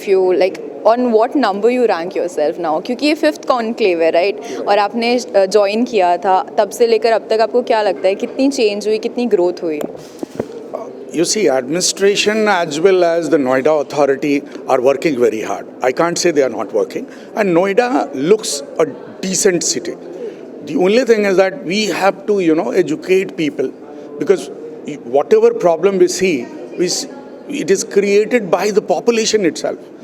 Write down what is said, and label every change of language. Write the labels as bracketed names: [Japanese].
[English] If you like, on what number you rank yourself now? [Hindi] क्योंकि ये 5th conclave है, right? और आपने ज्वाइन किया था, तब से लेकर अब तक आपको क्या लगता है, कितनी चेंज हुई, कितनी ग्रोथ हुई? [English] You see, administration as well as the Noida authority are working very hard. I can't say they are not working. And Noida looks a decent city. The only thing is that we have to, educate people, because whatever problem we see, it is created by the population itself.